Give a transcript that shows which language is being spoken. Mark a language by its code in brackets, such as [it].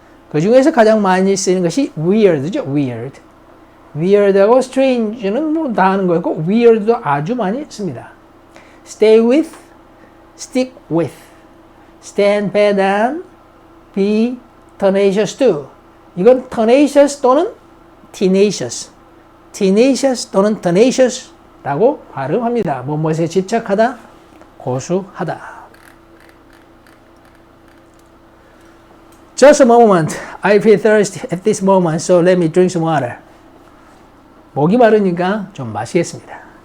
[ko] 그 중에서 가장 많이 쓰이는 것이 weird죠. weird하고 strange는 뭐 다 하는 거고 weird도 아주 많이 씁니다. [en] stay with, stick with, stand by down, be tenacious to. [ko] 이건 tenacious 또는 tenacious 또는 tenacious라고 발음합니다. 무엇에 집착하다, 고수하다. [en] Just a moment. I feel thirsty at this moment, so let me drink some water. [ko] 목이 마르니까 좀 마시겠습니다.